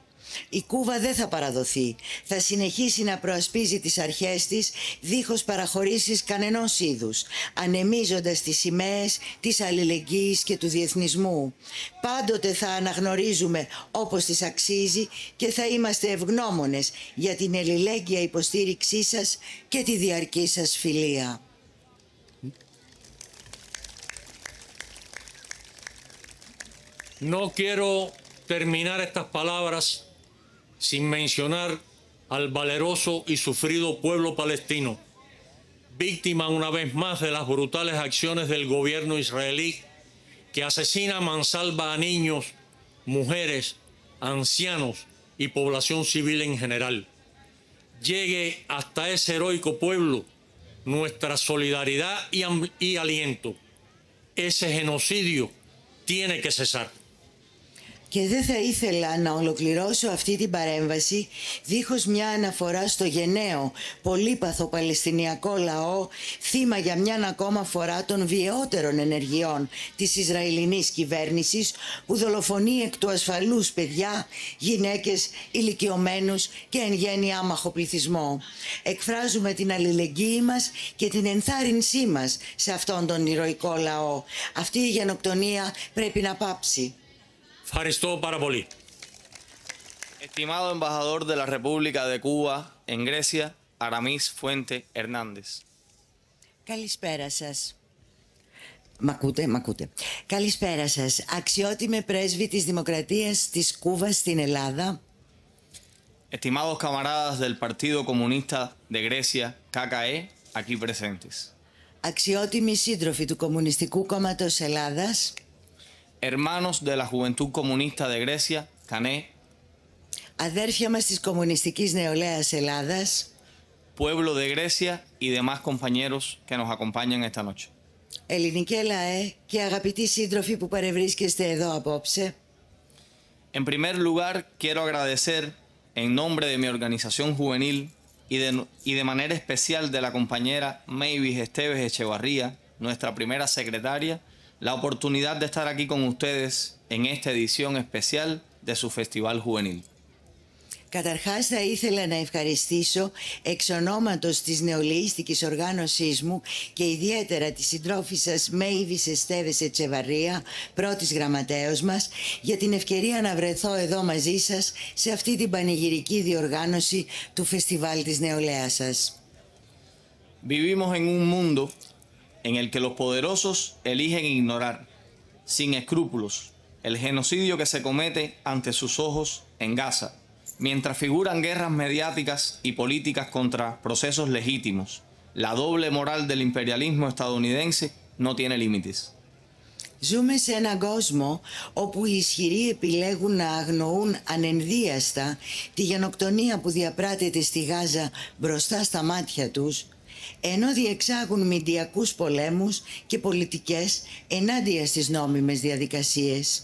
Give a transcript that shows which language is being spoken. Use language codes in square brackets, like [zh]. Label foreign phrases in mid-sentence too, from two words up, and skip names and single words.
[el] Η Κούβα δεν θα παραδοθεί. Θα συνεχίσει να προασπίζει τις αρχές της δίχως παραχωρήσεις κανενός είδους, ανεμίζοντας τις σημαίες της αλληλεγγύης και του διεθνισμού. Πάντοτε θα αναγνωρίζουμε όπως της αξίζει και θα είμαστε ευγνώμονες για την αλληλέγγυα υποστήριξή σας και τη διαρκή σας φιλία. [es] No quiero terminar estas palabras sin mencionar al valeroso y sufrido pueblo palestino, víctima una vez más de las brutales acciones del gobierno israelí que asesina a mansalva a niños, mujeres, ancianos y población civil en general. Llegue hasta ese heroico pueblo nuestra solidaridad y aliento. Ese genocidio tiene que cesar. [el] Και δεν θα ήθελα να ολοκληρώσω αυτή την παρέμβαση δίχως μια αναφορά στο γενναίο, πολύπαθο παλαιστινιακό λαό, θύμα για μια ακόμα φορά των βιαιότερων ενεργειών της Ισραηλινής κυβέρνησης που δολοφονεί εκ του ασφαλούς παιδιά, γυναίκες, ηλικιωμένους και εν γέννη άμαχο πληθυσμό. Εκφράζουμε την αλληλεγγύη μας και την ενθάρρυνσή μας σε αυτόν τον ηρωικό λαό. Αυτή η γενοκτονία πρέπει να πάψει. Ευχαριστώ πάρα πολύ. [es] Estimado embajador de la República de Cuba en Grecia, Aramis Fuente Hernández. [el] Καλησπέρα σας. Μ' ακούτε. Καλησπέρα σας. Αξιότιμε πρέσβη της Δημοκρατίας της Κούβας στην Ελλάδα. [es] Estimados camaradas del Partido Comunista de Grecia, KKE, aquí presentes. [el] Αξιότιμοι σύντροφοι του Κομμουνιστικού Κόμματος Ελλάδας. [es] Hermanos de la Juventud Comunista de Grecia, CANE. [el] Αδέρφια μας της Κομμουνιστικής Νεολαίας Ελλάδας. [es] Pueblo de Grecia y demás compañeros que nos acompañan esta noche. [el] Ελληνικέ λαέ και αγαπητοί σύντροφοι που παρευρίσκεστε εδώ απόψε. [es] En primer lugar, quiero agradecer en nombre de mi organización juvenil y de manera especial de la compañera Mavis Esteves Echevarría, nuestra primera secretaria, la oportunidad de estar aquí con ustedes en esta edición especial de su Festival Juvenil. [el] Καταρχάς θα ήθελα να ευχαριστήσω εξ ονόματος της νεολαίστικης οργάνωσής μου και ιδιαίτερα της συντρόφισσας Μέιβις Εστέβες Ετσεβαρία, πρώτης γραμματέως μας, για την ευκαιρία να βρεθώ εδώ μαζί σας σε αυτή την πανηγυρική διοργάνωση του Φεστιβάλ της Νεολαίας σας. [es] Vivimos en un mundo en el que los poderosos eligen ignorar, sin escrúpulos, el genocidio que se comete ante sus ojos en Gaza, mientras figuran guerras mediáticas y políticas contra procesos legítimos. La doble moral del imperialismo estadounidense no tiene límites. [el] Ζούμε σε έναν κόσμο όπου οι ισχυροί επιλέγουν να αγνοούν ανενδίαστα τη γενοκτονία που διαπράττεται στη Γάζα μπροστά στα μάτια τους, ενώ διεξάγουν μηντιακούς πολέμους και πολιτικές ενάντια στις νόμιμες διαδικασίες.